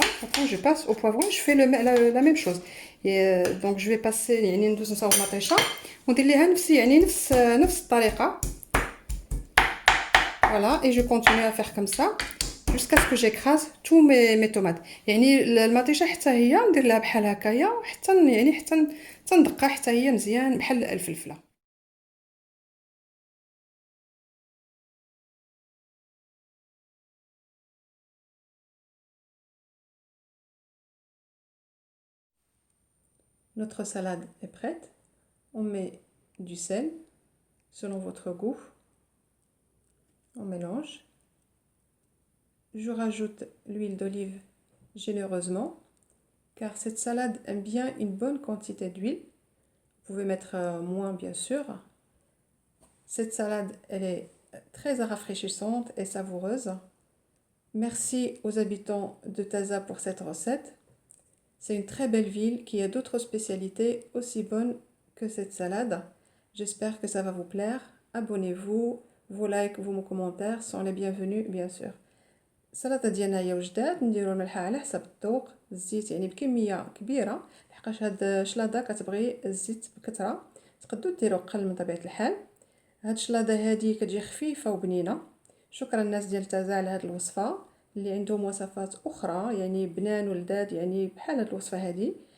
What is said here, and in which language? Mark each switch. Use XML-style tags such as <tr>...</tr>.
<fr>Après je passe au poivron, je fais la même chose. Donc je vais passer</fr> <ar>يعني ندوز نصاوب مطيشه وندير ليها نفس الطريقه.</ar> <fr>Voilà, et je continue à faire comme ça jusqu'à ce que j'écrase tous mes tomates.</fr> <ar>يعني المطيشه حتى هي ندير لها بحال هكايا حتى ندقها حتى هي مزيان بحال الفلفله.</ar> <fr>Notre salade est prête. On met du sel selon votre goût. On mélange. Je rajoute l'huile d'olive généreusement car cette salade aime bien une bonne quantité d'huile. Vous pouvez mettre moins bien sûr. Cette salade, elle est très rafraîchissante et savoureuse. Merci aux habitants de Taza pour cette recette. C'est une très belle ville qui a d'autres spécialités aussi bonnes que cette salade. J'espère que ça va vous plaire. Abonnez-vous, vos likes, vos commentaires sont les bienvenus bien sûr.</fr> <ar>السلطه ديالنا هي وجدات، نديرو الملحه على حسب الذوق، الزيت يعني بكميه كبيره لحقاش هاد الشلاضه كتبغي الزيت بكثره، تقدروا ديروا قل من طبيعه الحال. هاد الشلاضه هادي كتجي خفيفه وبنينه. شكرا الناس ديال تازا على هاد الوصفه، اللي عندهم وصفات اخرى يعني بنان ولذاذ يعني بحال هاد الوصفه هادي.</ar>